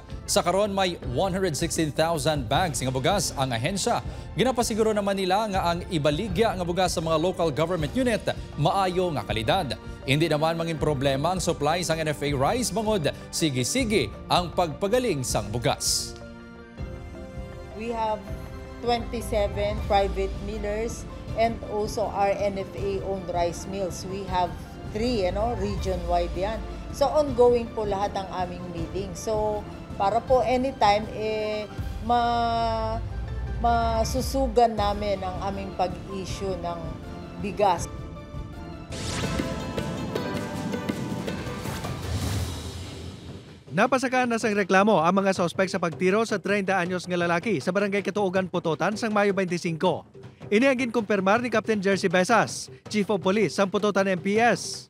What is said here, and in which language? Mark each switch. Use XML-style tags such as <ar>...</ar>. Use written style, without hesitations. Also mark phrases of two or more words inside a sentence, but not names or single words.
<hil>Sa karon may 116,000 bags nga bugas ang ahensya. Ginapasiguro naman nila nga ang ibaligya nga bugas sa mga</hil> <en>local government unit</en> <hil>maayo nga kalidad. Hindi naman mangin problema ang supply sang NFA rice bangod sige-sige ang pagpagaling sang bugas.</hil> <en>We have 27 private millers and also our NFA-owned rice mills. We have 3, region-wide yan.</en> <tl>So ongoing po lahat ang aming milling. So para po anytime masusugan namin ang aming pag-issue ng bigas.</tl> <hil>Napasakaan na sang reklamo ang mga sospek sa pagtiro sa 30 anyos nga lalaki sa barangay Katuogan, Putotan sang Mayo 25. Ini ang ginkumpirmar ni Captain Jersey Besas,</hil> <en>Chief of Police</en> <hil>sang Putotan MPS.</hil>